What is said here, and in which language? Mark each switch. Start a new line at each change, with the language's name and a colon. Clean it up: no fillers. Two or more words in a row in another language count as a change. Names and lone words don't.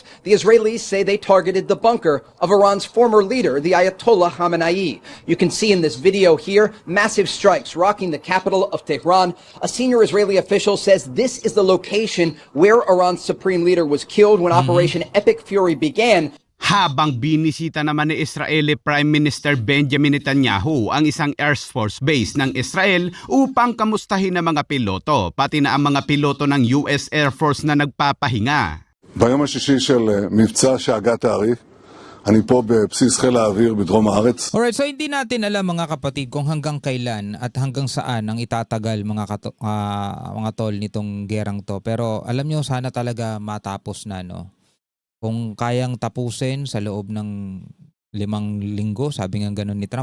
English: The Israelis say they targeted the bunker of Iran's former leader, the Ayatollah Khamenei. You can see in this video here massive strikes rocking the capital of Tehran. A senior Israeli official says this is the location where Iran's supreme leader was killed when Operation Epic Fury began.
Filipino: Habang binisita naman ni
English: Israeli Prime Minister
Filipino: Benjamin Netanyahu ang isang
English: Air Force base
Filipino: ng Israel upang kamustahin ang mga piloto, pati na ang mga piloto ng US Air Force na nagpapahinga.
Hebrew: ביום השישי של מבצע שאגה תעריף, אני פה בבסיס חיל האוויר בדרום הארץ.
English: Alright, so
Filipino: hindi natin alam mga kapatid kung hanggang kailan at hanggang saan ang itatagal mga tol nitong gerang to. Pero alam nyo, sana talaga matapos na, no? Kung kayang tapusin sa loob ng 5 linggo, sabi nga ganun ni Trump.